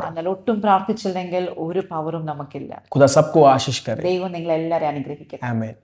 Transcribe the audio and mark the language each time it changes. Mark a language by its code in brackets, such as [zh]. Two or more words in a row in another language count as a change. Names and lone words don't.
[ml] എന്നാൽ ഒട്ടും പ്രാർത്ഥിച്ചില്ലെങ്കിൽ ഒരു പവറും നമുക്കില്ല. [hi] खुदा सबको आशीष करे। [ml] ദൈവം നിങ്ങളെല്ലാവരും അനുഗ്രഹിക്കട്ടെ. [hi] आमीन।